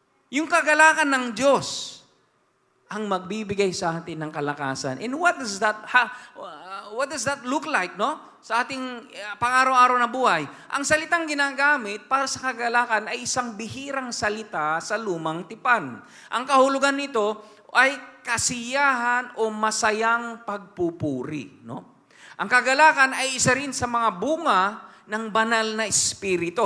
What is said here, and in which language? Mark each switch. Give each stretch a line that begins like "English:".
Filipino: Yung kagalakan ng Diyos ang magbibigay sa atin ng kalakasan.
English: And what does that look like, no?
Filipino: Sa ating pang-araw-araw na buhay. Ang salitang ginagamit para sa kagalakan ay isang bihirang salita sa lumang tipan. Ang kahulugan nito ay kasiyahan o masayang pagpupuri, no? Ang kagalakan ay isa rin sa mga bunga ng banal na espiritu.